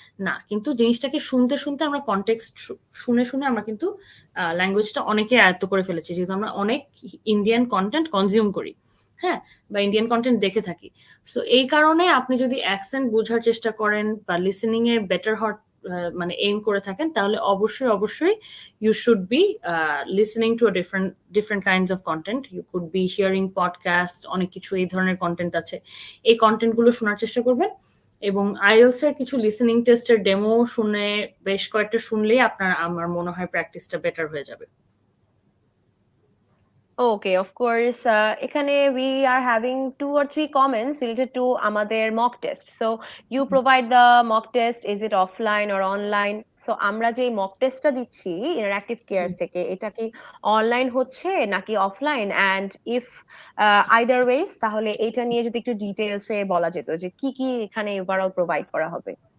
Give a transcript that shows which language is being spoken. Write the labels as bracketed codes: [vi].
[bn] না, কিন্তু জিনিসটাকে শুনতে শুনতে আমরা কনটেক্সট শুনে শুনে আমরা কিন্তু ল্যাঙ্গুয়েজটা অনেকে আয়ত্ত করে ফেলেছি, যেহেতু আমরা অনেক ইন্ডিয়ান কন্টেন্ট কনজিউম করি, হ্যাঁ, বা ইন্ডিয়ান কন্টেন্ট দেখে থাকি। সো এই কারণে আপনি যদি অ্যাকসেন্ট বোঝার চেষ্টা করেন বা লিসেনিং এ বেটার হওয়ার মানে এইম করে থাকেন তাহলে অবশ্যই অবশ্যই [en] you should be listening to a different kinds of content. You could be hearing podcast, [bn] অনেক কিছু এই ধরনের কন্টেন্ট আছে, এই কন্টেন্টগুলো শোনার চেষ্টা করবেন এবং আইএলস এর কিছু লিসেনিং টেস্টের ডেমো শুনে বেশ কয়েকটা শুনলেই আপনার আমার মনে হয় প্র্যাকটিসটা বেটার হয়ে যাবে। [en] Okay, of course. এখানে we are having 2 or 3 comments related to আমাদের mock test. So you provide the mock test. Is it offline or online? [bn] So আমরা যে mock testটা দিচ্ছি Interactive Cares থেকে, এটা কি অনলাইন হচ্ছে নাকি offline? [en] And if either ways, [bn] তাহলে এটা নিয়ে যদি একটু ডিটেইলসে বলা যেত যে কি কি এখানে ওভারঅল প্রোভাইড করা হবে।